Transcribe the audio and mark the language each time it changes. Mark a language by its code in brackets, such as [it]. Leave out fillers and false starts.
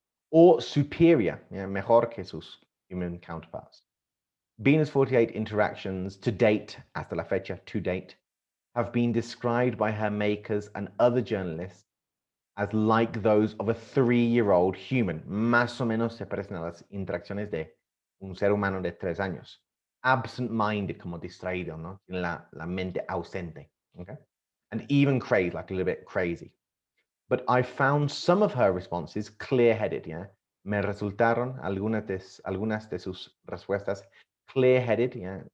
[en] Or superior, yeah? [es] Mejor que sus [en] human counterparts. Bina's 48 interactions to date, [es] hasta la fecha, [en] to date, have been described by her makers and other journalists as like those of a 3-year-old human. [es] Más o menos se parecen a las interacciones de un ser humano de 3 años. Absent-minded, como distraído, ¿no? La mente ausente, okay? [en] And even crazy, like a little bit crazy. But I found some of her responses clear-headed, yeah? [es] Me resultaron algunas de sus respuestas clear-headed, yeah?